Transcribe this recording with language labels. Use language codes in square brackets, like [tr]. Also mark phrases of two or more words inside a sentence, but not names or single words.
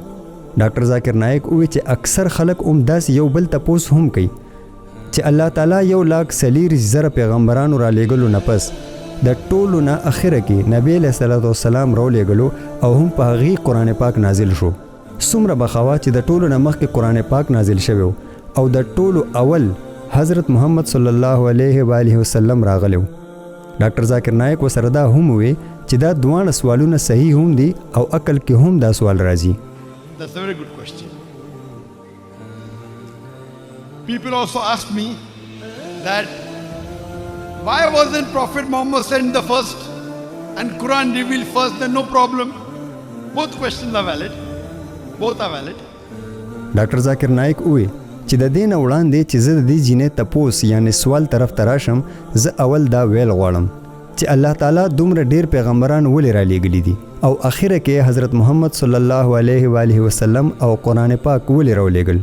[ps] ډاکټر ذاکر نایک ووی چې اکثر خلک هم داسې یو بل تپوس هم کوي چې الله تعالی 1,40,000 پیغمبرانو رالیږلو نه پس د ټولو نه اخره کې نبی [ar] علیہ السلام [ps] راولیږلو او هم په هغې قرآن پاک نازل شو. څومره بخوا چې د ټولو نه مخکې قرآن پاک نازل شوی او د ټولو اول حضرت محمد [ar] صلی الله علیه و آله وسلم [ps] راغلی. ډاکټر ذاکر نایک ورسره دا هم ووی چې دا دواړه سوالونه صحیح هم دي او عقل کې هم دا سوال راځي. [en] That's a very good question. People also ask me that why wasn't Prophet Muhammad sent the first and Quran revealed first? Then no problem. Both questions are valid. Both are valid. [ps] ډاکټر ذاکر نایک ووی چې د دې نه وړاندې چې زه د دې جینۍ تپوس یعنی سوال طرف ته راشم، زه اول دا ویل غواړم چې الله تعالی دومره ډیر پیغمبران ولې رالیږلي دي او اخره کې حضرت محمد [ar] صلی الله علیه و آله وسلم [ps] او قرآن پاک ولې راولیږل.